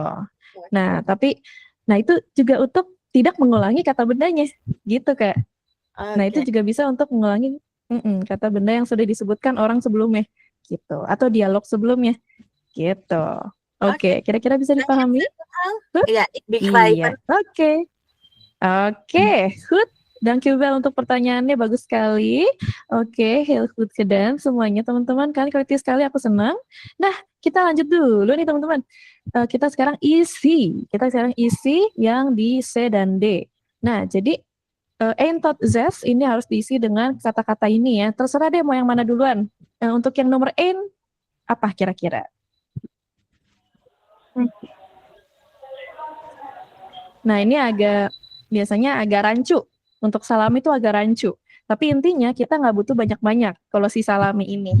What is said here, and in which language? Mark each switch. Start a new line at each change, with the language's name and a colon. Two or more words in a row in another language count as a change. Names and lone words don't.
Indonesian: Nah, itu juga untuk tidak mengulangi kata bendanya gitu, Kak. Nah, itu juga bisa untuk mengulangi kata benda yang sudah disebutkan orang sebelumnya gitu atau dialog sebelumnya gitu. Oke, kira-kira bisa dipahami? Iya, Iya. Oke, goed. Dankjewel untuk pertanyaannya, bagus sekali. Oke,
Dutch: heel goed gedaan
Indonesian: semuanya teman-teman. Kalian kreatif sekali, aku senang. Nah, kita lanjut dulu nih teman-teman. Kita sekarang isi yang di C dan D. Nah, jadi
Dutch: ein tot zes
Indonesian: ini harus diisi dengan kata-kata ini ya. Terserah deh mau yang mana duluan. Untuk yang nomor ein, apa kira-kira? Nah, ini biasanya agak rancu. Untuk salami itu agak rancu. Tapi intinya kita nggak butuh banyak-banyak kalau si salami ini.